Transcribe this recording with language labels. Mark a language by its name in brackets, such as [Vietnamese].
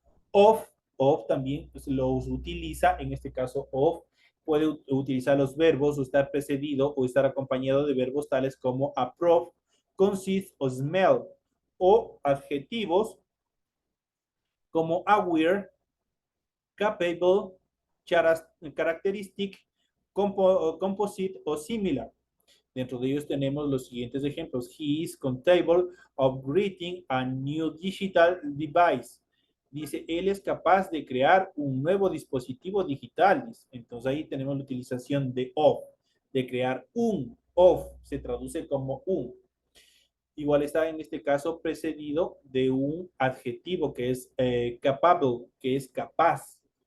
[Spanish] Of también pues, los utiliza, en este caso of, puede utilizar los verbos o estar precedido o estar acompañado de verbos tales como approve, consist o smell, o adjetivos como aware, capable, characteristic, composite o similar. Dentro de ellos tenemos los siguientes ejemplos. [English] He is capable of creating a new digital device. [Spanish] Dice, él es capaz de crear un nuevo dispositivo digital. Dice. Entonces ahí tenemos la utilización de of, de crear un. Of se traduce como un. Igual está en este caso precedido de un adjetivo que es capable, que es capaz.